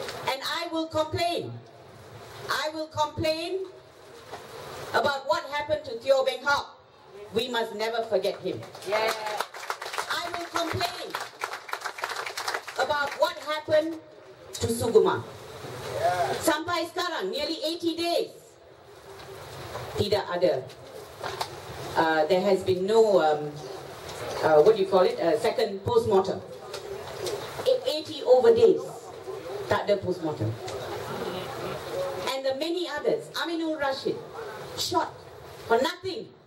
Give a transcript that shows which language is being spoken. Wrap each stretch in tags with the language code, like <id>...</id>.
<en>And I will complain. I will complain about what happened to Teo Beng Hock. We must never forget him. Yes. I will complain about what happened to Suguma.</en> <ms>Sampai sekarang,</ms> <en>nearly 80 days,</en> <ms>tidak ada.</ms> <en>There has been no, what do you call it, second post-mortem. 80 over days,</en> <ms>tak ada post-mortem.</ms> <en>And the many others, Aminul Rashid, shot for nothing.</en>